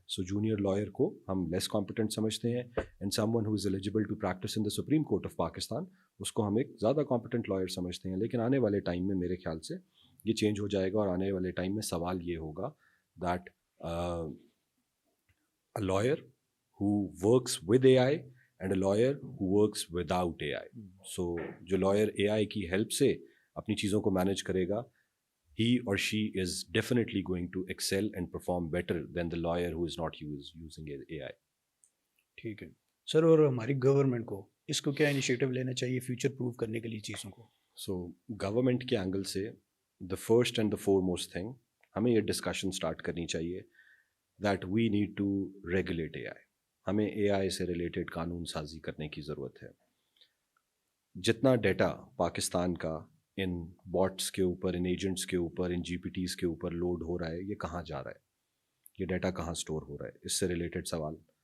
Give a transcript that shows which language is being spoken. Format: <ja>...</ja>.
<ur>سو junior lawyer کو ہم لیس competent سمجھتے ہیں،</ur> <en>and someone who is eligible to practice in the Supreme Court of Pakistan,</en> <ur>اس کو ہم ایک زیادہ کمپٹنٹ لائر سمجھتے ہیں. لیکن آنے والے ٹائم میں میرے خیال سے یہ چینج ہو جائے گا، اور آنے والے ٹائم میں سوال یہ ہوگا that</ur> <en>a lawyer who works with AI and a lawyer who works without AI. So جو lawyer AI کی help سے</en> <ur>اپنی چیزوں کو</ur> <en>manage کرے گا, he or she is definitely going to excel and perform better than the lawyer who is not using AI.</en> <ur>ٹھیک ہے سر. اور ہماری گورنمنٹ کو اس کو کیا انیشیٹو لینا چاہیے فیوچر پروف کرنے کے لیے چیزوں کو؟</ur> <en>So</en> <ur>گورنمنٹ کے اینگل سے</ur> <en>the first and the foremost thing</en> <ur>ہمیں یہ ڈسکشن اسٹارٹ کرنی چاہیے</ur> <en>that we need to regulate AI.</en> <ur>ہمیں اے آئی سے ریلیٹڈ قانون سازی کرنے کی ضرورت ہے. جتنا ڈیٹا پاکستان کا ان باٹس کے اوپر، ان ایجنٹس کے اوپر، ان جی پی ٹیز کے اوپر لوڈ ہو رہا ہے، یہ کہاں جا رہا ہے، یہ ڈیٹا کہاں سٹور ہو رہا ہے، اس سے ریلیٹڈ سوال.</ur>